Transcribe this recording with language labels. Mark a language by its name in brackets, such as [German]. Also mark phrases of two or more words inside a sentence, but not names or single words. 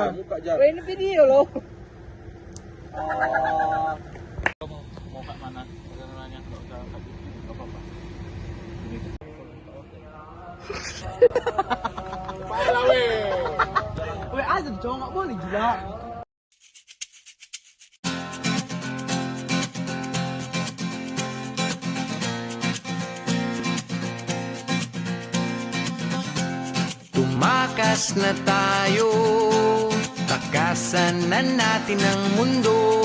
[Indonesian] Weh, ini video loh. [Malay] Mau kat mana? [Indonesian] Jangan nanya, enggak usah kat situ, enggak apa-apa. Payah weh. Weh, azab cowok nggak boleh gila. [Filipino] Tumakas na tayo, takasan na natin ang mundo.